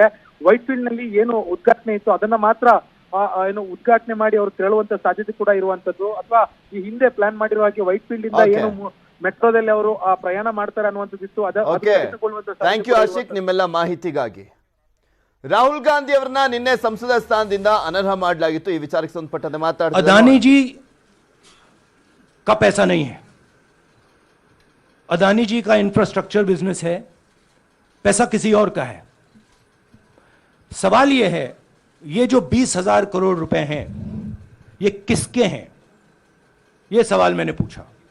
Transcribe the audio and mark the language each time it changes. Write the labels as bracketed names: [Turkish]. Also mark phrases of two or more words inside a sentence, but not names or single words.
[Kannada] ವೈಟ್ಫೀಲ್ಡ್ ನಲ್ಲಿ ಏನು ಉದ್ಘಾಟನೆ ಇತ್ತು ಅದನ್ನ ಮಾತ್ರ ಏನು ಉದ್ಘಾಟನೆ ಮಾಡಿ ಅವರು ತೆರಳುವಂತ ಸಾಧ್ಯತೆ ಕೂಡ ಇರುವಂತದ್ದು. ಅಥವಾ ಈ ಹಿಂದೆ ಪ್ಲಾನ್ ಮಾಡಿರುವ ಹಾಗೆ ವೈಟ್ಫೀಲ್ಡ್ ಇಂದ ಏನು ಮೆಟ್ರೋದಲ್ಲಿ ಅವರು ಪ್ರಯಾಣ ಮಾಡ್ತಾರೆ ಅನ್ನುವಂಥದ್ದಿತ್ತು. [English] thank you [Kannada] ಆಶಿಕ್ ನಿಮ್ಮೆಲ್ಲ ಮಾಹಿತಿಗಾಗಿ. ರಾಹುಲ್ ಗಾಂಧಿ ಅವರನ್ನ ನಿನ್ನೆ ಸಂಸದ ಸ್ಥಾನದಿಂದ ಅನರ್ಹ ಮಾಡಲಾಗಿತ್ತು. ಈ ವಿಚಾರಕ್ಕೆ ಸಂಬಂಧಪಟ್ಟಂತೆ ಮಾತಾಡ್ತಾರೆ. [Hindi] अदानी जी का पैसा नहीं है, अदानी जी का [English] infrastructure business [Hindi] है, पैसा किसी और का है. सवाल यह है, ये जो 20,000 करोड़ रुपए हैं ये किसके हैं, ये सवाल मैंने पूछा.